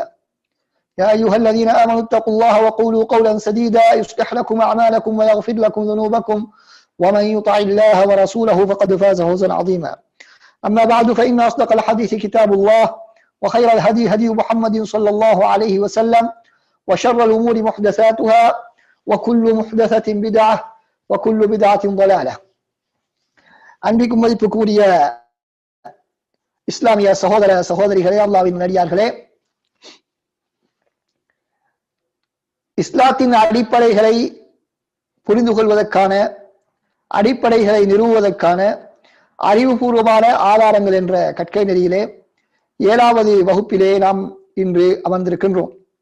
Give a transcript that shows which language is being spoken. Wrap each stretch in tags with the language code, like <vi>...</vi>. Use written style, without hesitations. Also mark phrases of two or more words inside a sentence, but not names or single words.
<ar>يا أيها الذين آمنوا اتقوا الله وقولوا قولا سديدا يصلح لكم أعمالكم ويغفر لكم ذنوبكم، ومن يطع الله ورسوله فقد فاز فوزا عظيما. أما بعد، فإن أصدق الحديث كتاب الله، وخير الهدي هدي محمد صلى الله عليه وسلم، وشر الأمور محدثاتها، وكل محدثة بدعة، وكل بدعة ضلالة.</ar> <ta>அன்பிற்கும் மதிப்புக்குரிய இஸ்லாமிய சகோதர சகோதரிகளே, அல்லாஹ்வின் நடிகார்களே, இஸ்லாத்தின் அடிப்படைகளை புரிந்து கொள்வதற்கான, அடிப்படைகளை நிறுவுவதற்கான அறிவுபூர்வமான ஆதாரங்கள் என்ற கற்கை நெறியிலே 7வது வகுப்பிலே நாம் இன்று அமர்ந்திருக்கின்றோம்.</ta>